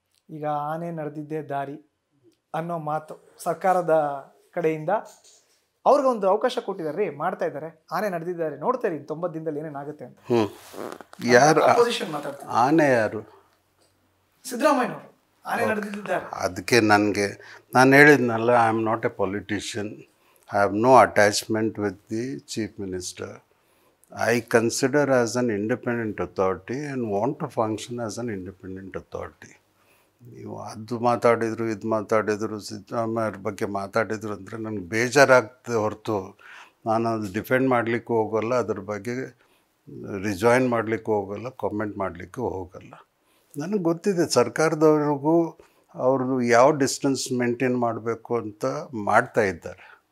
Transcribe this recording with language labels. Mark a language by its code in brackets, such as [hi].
[kn] ಈಗ ಆನೆ ನಡೆದಿದ್ದೇ ದಾರಿ ಅನ್ನೋ ಮಾತು ಸರ್ಕಾರದ ಕಡೆಯಿಂದ ಅವ್ರಿಗೊಂದು ಅವಕಾಶ ಕೊಟ್ಟಿದ್ದಾರೆ ರೀ, ಮಾಡ್ತಾ ಇದ್ದಾರೆ, ಆನೆ ನಡೆದಿದ್ದಾರೆ, ನೋಡ್ತಾ ಇರಿ 90 ದಿನದಲ್ಲಿ ಏನೇನಾಗುತ್ತೆ ಅಂತ. ಯಾರು ಅಪೋಸಿಷನ್ ಮಾತಾಡ್ತಾರೆ, ಆನೆ ಯಾರು? ಸಿದ್ದರಾಮಯ್ಯನವರು ಆನೆ ನಡೆದಿದ್ದಾರೆ. ಅದಕ್ಕೆ ನಾನು ಹೇಳಿದ್ನಲ್ಲ, [en] I am not a politician, I have no attachment with the chief minister. I consider as an independent authority and want to function as an independent authority. [kn] ನೀವು ಅದು ಮಾತಾಡಿದರು, ಇದು ಮಾತಾಡಿದರು, ಸಿದ್ದರಾಮಯ್ಯರ ಬಗ್ಗೆ ಮಾತಾಡಿದರು ಅಂದರೆ ನನಗೆ ಬೇಜಾರಾಗ್ತದೆ ಹೊರತು ನಾನು ಅದು ಡಿಫೆಂಡ್ ಮಾಡಲಿಕ್ಕೂ ಹೋಗೋಲ್ಲ, ಅದ್ರ ಬಗ್ಗೆ ರಿಜಾಯಿನ್ ಮಾಡಲಿಕ್ಕೂ ಹೋಗೋಲ್ಲ, ಕಾಮೆಂಟ್ ಮಾಡಲಿಕ್ಕೂ ಹೋಗೋಲ್ಲ. ನನಗೆ ಗೊತ್ತಿದೆ ಸರ್ಕಾರದವ್ರಿಗೂ ಅವ್ರದ್ದು ಯಾವ ಡಿಸ್ಟೆನ್ಸ್ ಮೇಂಟೈನ್ ಮಾಡಬೇಕು ಅಂತ ಮಾಡ್ತಾ ಇದ್ದಾರೆ.